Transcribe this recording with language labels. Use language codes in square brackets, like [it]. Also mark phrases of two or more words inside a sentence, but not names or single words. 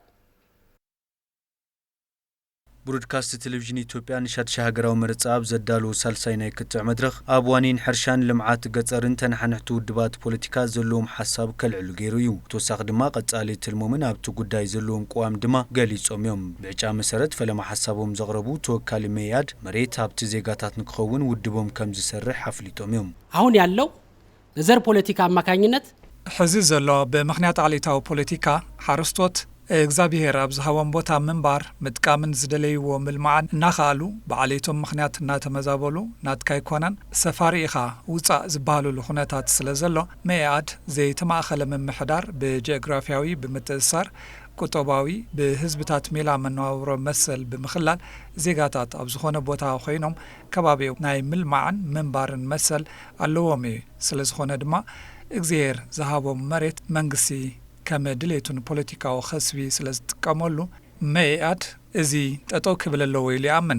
[ti] ብሮድካስት ቴሌቪዥን ኢትዮጵያ ንሻድሻይ ሃገራዊ መረጻ ኣብ ዘዳለዎ ሳልሳይ ናይ ክትዕ መድረኽ ኣብ ዋኒን ሕርሻን ልምዓት ገጠርን ተነሓናሕቲ ውድባት ፖለቲካ ዘለዎም ሓሳብ ከልዕሉ ገይሩ እዩ። ተወሳኺ ድማ ቀጻሊ ትልሞምን ኣብቲ ጉዳይ ዘለዎም ቅዋም ድማ ገሊጾም እዮም። ብዕጫ መሰረት ፈለማ ሓሳቦም ዘቕረቡ ተወካሊ መያድ መሬት ኣብቲ ዜጋታት ንክኸውን ውድቦም ከም ዝሰርሕ ኣፍሊጦም እዮም። [am] አሁን ያለው በዘር ፖለቲካ አማካኝነት [ti] ሕዚ ዘሎ ብምክንያት ዓሌታዊ ፖለቲካ ሓረስቶት እግዚኣብሔር ኣብ ዝሃቦም ቦታ ምንባር ምጥቃምን ዝደለይዎ ምልማዓን እናኻኣሉ ብዓለይቶም ምኽንያት እናተመዛበሉ ናትካ ይኮነን ሰፋሪ ኢኻ ውፃእ ዝበሃሉሉ ኩነታት ስለ ዘሎ መኢኣድ ዘይተማእኸለ ምምሕዳር ብጂኦግራፊያዊ ብምትእስሳር ቁጠባዊ ብህዝብታት ሜላ መነባብሮ መሰል ብምኽላል ዜጋታት ኣብ ዝኾነ ቦታ ኮይኖም ከባቢው ናይ ምልማዕን ምንባርን መሰል ኣለዎም እዩ ስለ ዝኾነ ድማ እግዚኣብሔር ዝሃቦም መሬት መንግስቲ ከም ድሌቱን ፖለቲካዊ ኸስቢ ስለ ዝጥቀመሉ መኢኣድ እዚ ጠጠው ክብል ኣለዎ ኢሉ ይኣምን